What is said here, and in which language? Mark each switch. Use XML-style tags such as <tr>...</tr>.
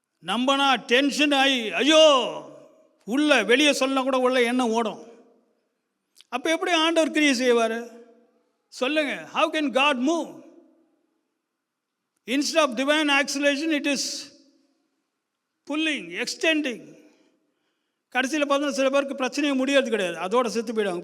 <ta>நம்பனா tension ஆகி ஐயோ உள்ள வெளியே சொல்ல கூட உள்ள எண்ணம் ஓடும். அப்போ எப்படி ஆண்டவர் கிரியை செய்வார் சொல்லுங்க?</ta> <en>How can God move? Instead of divine acceleration, it is pulling, extending.</en> <ta>கடைசியில் பார்த்தா சில பேருக்கு பிரச்சனையே முடியாது கிடையாது, அதோட செத்து போயிடுவாங்க.</ta>